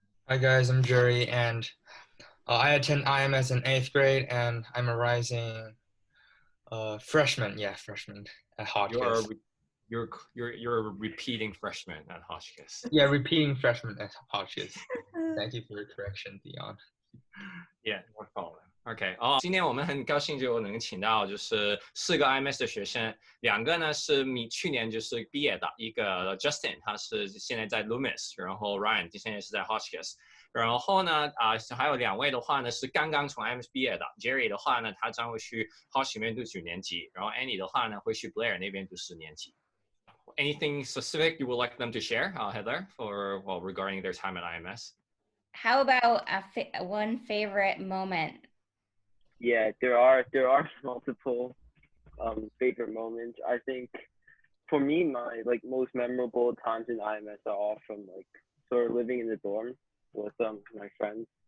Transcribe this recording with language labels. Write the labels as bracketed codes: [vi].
[en] Hi guys, I'm Jerry, and I attend IMS in 8th grade, and I'm a rising freshman. Yeah, freshman at Hotchkiss. You're a repeating freshman at Hotchkiss. Yeah, repeating freshman at Hotchkiss. Thank you for your correction, Dion. Yeah, no problem. [zh] OK， 今天我们很高兴就能请到就是4个 IMS 的学生，2个呢是去年就是毕业的，一个 Justin 他是现在在 Loomis， 然后 Ryan 现在是在 Hotchkiss， 然后呢还有2位的话呢是刚刚从 IMS 毕业的 ，Jerry 的话呢他将会去 Hotchkiss 那边读9年级，然后 Annie 的话呢会去 Blair 那边读10年级。 [en] Anything specific you would like them to share, Heather, regarding their time at IMS? How about one favorite moment? Yeah, there are multiple favorite moments. I think for me, my most memorable times in IMS are all from sort of living in the dorm with my friends.